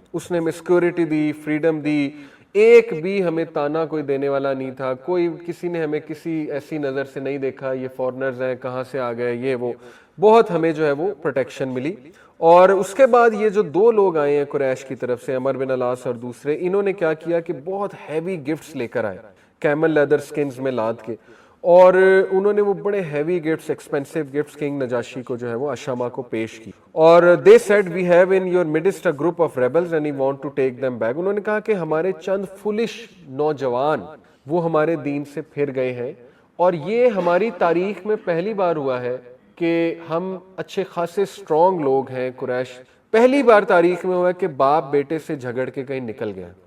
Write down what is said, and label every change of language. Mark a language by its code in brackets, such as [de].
[ur] اس نے ہمیں سیکورٹی دی, فریڈم دی, ایک بھی ہمیں تانا کوئی دینے والا نہیں تھا, کوئی کسی نے ہمیں کسی ایسی نظر سے نہیں دیکھا یہ فورنرز ہیں کہاں سے آ گئے یہ وہ, بہت ہمیں جو ہے وہ پروٹیکشن ملی. اور اس کے بعد یہ جو دو لوگ آئے ہیں قریش کی طرف سے, عمر بن العاص اور دوسرے, انہوں نے کیا کیا کہ بہت ہیوی گفٹس لے کر آئے کیمل لیدر سکنز میں لاد کے, اور انہوں نے وہ بڑے heavy gifts, expensive gifts king Najashi کو جو ہے وہ اشامہ کو پیش کی. [en] اور they said we have in your midst a group of rebels and we want to take them back. [ur] انہوں نے کہا کہ ہمارے چند فولش نوجوان وہ ہمارے دین سے پھر گئے ہیں, اور یہ ہماری تاریخ میں پہلی بار ہوا ہے کہ ہم اچھے خاصے اسٹرانگ لوگ ہیں قریش, پہلی بار تاریخ میں ہوا ہے کہ باپ بیٹے سے جھگڑ کے کہیں نکل گیا.